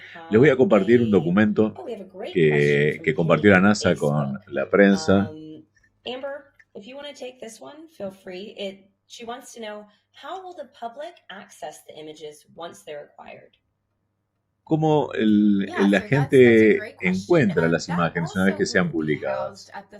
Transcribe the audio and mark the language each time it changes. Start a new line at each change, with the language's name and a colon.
Spanish: Les voy a compartir un documento que compartió la NASA con la prensa.
English: Amber, if you want to take this one, feel free. She wants to know, how will the public access the images once they're acquired?
Spanish: ¿Cómo la gente encuentra las imágenes una vez que sean publicadas?